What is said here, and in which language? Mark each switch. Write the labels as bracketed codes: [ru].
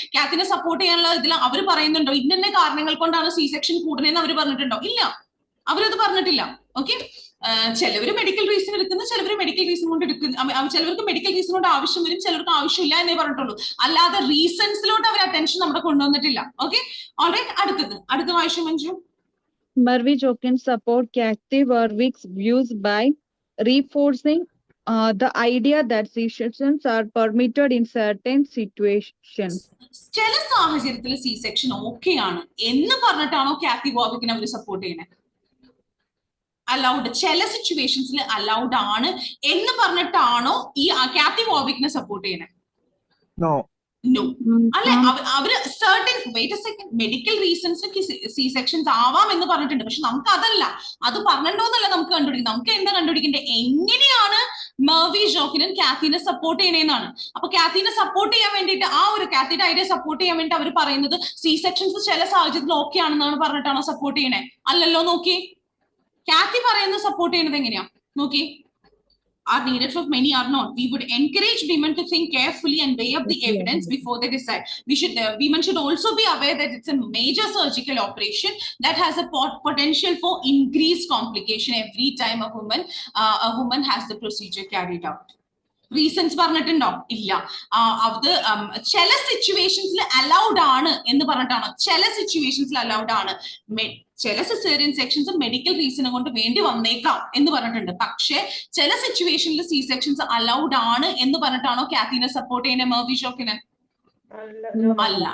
[ml] കാത്തിനെ support ചെയ്യാനുള്ള ഇതിൽ അവർ പറയുന്നുണ്ടോ ഇന്ന കാരണങ്ങൾ കൊണ്ടാണ് സി സെക്ഷൻ കൂടുന്നതെന്ന് അവർ പറഞ്ഞിട്ടുണ്ടോ? ഇല്ല, അവരത് പറഞ്ഞിട്ടില്ല. ഓക്കെ, ചിലവര് മെഡിക്കൽ റീസൺ എടുക്കുന്നു, ചിലവര് മെഡിക്കൽ റീസൺ കൊണ്ട് എടുക്കുന്നു, ചിലവർക്ക് മെഡിക്കൽ റീസൺ കൊണ്ട് ആവശ്യം വരും, ചിലർക്ക് ആവശ്യമില്ല എന്നേ പറഞ്ഞിട്ടുള്ളൂ. അല്ലാതെ റീസൺസിലോട്ട് അവർ അറ്റൻഷൻ നമ്മുടെ കൊണ്ടുവന്നിട്ടില്ല. Okay, alright. അടുത്ത വായിച്ചു Manju. [en] Mervi Jokin support Kathy Warwick's views by reinforcing the idea that C-sections are permitted in certain situations. [ml] ചില സാഹചര്യത്തിൽ സി സെക്ഷൻ ഓക്കെ ആണ് എന്ന് പറഞ്ഞിട്ടാണോ കാത്തി വാർവിക്കിനെ അവർ സപ്പോർട്ട് ചെയ്യുന്നത്? അലൗഡ്, ചില സിറ്റുവേഷൻസിൽ അലൗഡ് ആണ് എന്ന് പറഞ്ഞിട്ടാണോ ഈ കാത്തി വാർവിക്കിനെ സപ്പോർട്ട് ചെയ്യുന്നത്? നോ, അല്ലെ, അവര് certain [en] wait a second [ml] medical reasons C sections ആവാം എന്ന് പറഞ്ഞിട്ടുണ്ട്. പക്ഷെ നമുക്ക് അതല്ല, അത് പറഞ്ഞിട്ടോന്നല്ല നമുക്ക് കണ്ടുപിടിക്കുന്നത്. നമുക്ക് എന്താ കണ്ടുപിടിക്കേണ്ടത്? എങ്ങനെയാണ് മെർവി ജോക്കിനും കാത്തിനെ സപ്പോർട്ട് ചെയ്യണേന്നാണ്. അപ്പൊ കാത്തിനെ സപ്പോർട്ട് ചെയ്യാൻ വേണ്ടിയിട്ട്, ആ ഒരു കാത്തിയുടെ ഐഡിയ സപ്പോർട്ട് ചെയ്യാൻ വേണ്ടി അവർ പറയുന്നത് സി സെക്ഷൻസ് ചില സാഹചര്യത്തിൽ ഓക്കെ ആണെന്നാണ് പറഞ്ഞിട്ടാണോ സപ്പോർട്ട് ചെയ്യണേ? അല്ലല്ലോ. നോക്കി, കാത്തി പറയുന്നത് സപ്പോർട്ട് ചെയ്യുന്നത് എങ്ങനെയാ നോക്കി. [en] Are needed for many are not. We would encourage women to think carefully and weigh up the evidence before they decide. Women should also be aware that it's a major surgical operation that has a potential for increased complication every time a woman has the procedure carried out. [ml] Reasons പറഞ്ഞിട്ടുണ്ടോ? ഇല്ല. അത് ചില സിറ്റുവേഷൻസിൽ allowed ആണ് എന്ന് പറഞ്ഞിട്ടാണോ? ചില സിറ്റുവേഷൻസിൽ allowed ആണ്. ചില caesarean sections medical reason കൊണ്ട് വേണ്ടി വന്നേക്കാം എന്ന് പറഞ്ഞിട്ടുണ്ട്. പക്ഷെ ചില സിറ്റുവേഷനിൽ സി സെക്ഷൻസ് അലൗഡ് ആണ് എന്ന് പറഞ്ഞിട്ടാണോ കാത്തിനെ സപ്പോർട്ട് ചെയ്യുന്നത് മെർവി ജോക്കിനെ? അല്ല.